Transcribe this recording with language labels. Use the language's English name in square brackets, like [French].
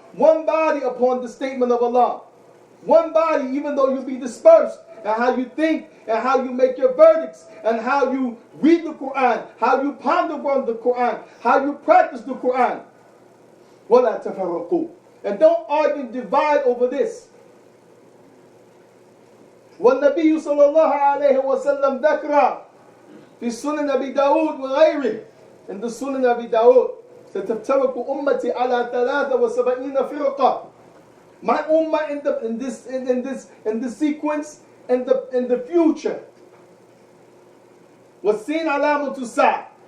[English] One body upon the statement of Allah. One body, even though you be dispersed, and how you think, and how you make your verdicts, and how you read the Quran, how you ponder on the Quran, how you practice the Quran. [Arabic] وَلَا تَفَرَّقُوا. [English] And don't argue and divide over this. [Arabic] والنبي صلى الله عليه وسلم ذكر في سنن أبي داود وغيره. [English] In the [Arabic] Sunan Abi Dawud, ستفترق أمتي على 73 فرقة. [English] My ummah in this sequence in the future was seen [Arabic] علامة الساعة.